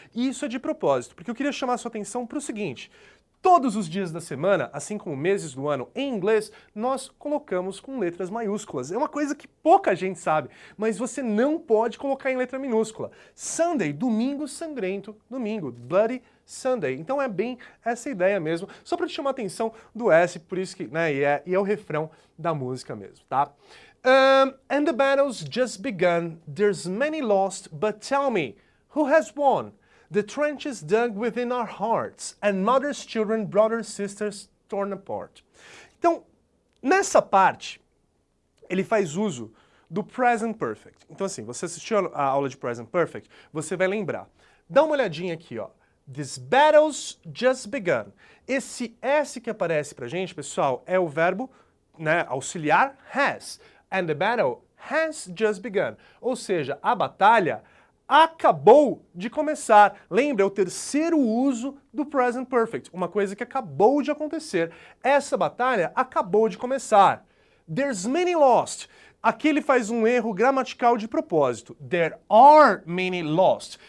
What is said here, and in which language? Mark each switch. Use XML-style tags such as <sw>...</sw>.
<pt>E isso é de propósito, porque eu queria chamar a sua atenção para o seguinte. Todos os dias da semana, assim como meses do ano em inglês, nós colocamos com letras maiúsculas. É uma coisa que pouca gente sabe, mas você não pode colocar em letra minúscula. Sunday, domingo sangrento, domingo, Bloody Sunday. Então é bem essa ideia mesmo, só para te chamar a atenção do S, por isso que, né, e é o refrão da música mesmo, tá?</pt> <en>And the battle's just begun, there's many lost, but tell me, who has won? The trenches dug within our hearts, and mothers, children, brothers, sisters torn apart.</en> <pt>Então, nessa parte, ele faz uso do present perfect. Então assim, você assistiu a aula de present perfect, você vai lembrar. Dá uma olhadinha aqui, ó.</pt> <en>This battle's just begun.</en> <pt>Esse S que aparece pra gente, pessoal, é o verbo, né, auxiliar has.</pt> <en>And the battle has just begun.</en> <pt>Ou seja, a batalha acabou de começar. Lembra, é o terceiro uso do present perfect, uma coisa que acabou de acontecer. Essa batalha acabou de começar.</pt> <en>There's many lost.</en> <pt>Aqui ele faz um erro gramatical de propósito.</pt> <en>There are many lost.</en>